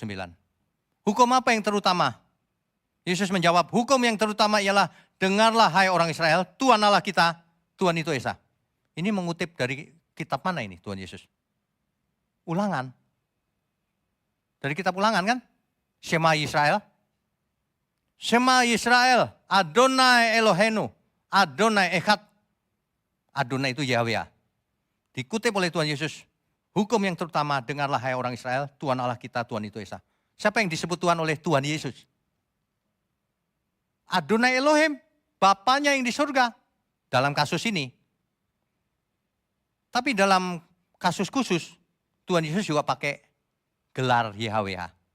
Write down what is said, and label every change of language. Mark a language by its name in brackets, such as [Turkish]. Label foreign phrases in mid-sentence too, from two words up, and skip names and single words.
[Indonesian] Hukum apa yang terutama? Yesus menjawab, hukum yang terutama ialah dengarlah hai orang Israel, Tuhan Allah kita, Tuhan itu Esa. Ini mengutip dari kitab mana ini Tuhan Yesus? Ulangan. Dari kitab Ulangan kan? [Hebrew] שמע ישראל. שמע ישראל, אדוני אלוהינו, אדוני אחד. [Indonesian] Adonai itu Yahweh. Dikutip oleh Tuhan Yesus. Hukum yang terutama, dengarlah hai orang Israel, Tuhan Allah kita, Tuhan itu Esa. Siapa yang disebut Tuhan oleh Tuhan Yesus? [Hebrew] אדוני אלוהים, [Indonesian] Bapanya yang di surga. Dalam kasus ini. Tapi dalam kasus khusus, Tuhan Yesus juga pakai gelar YHWH.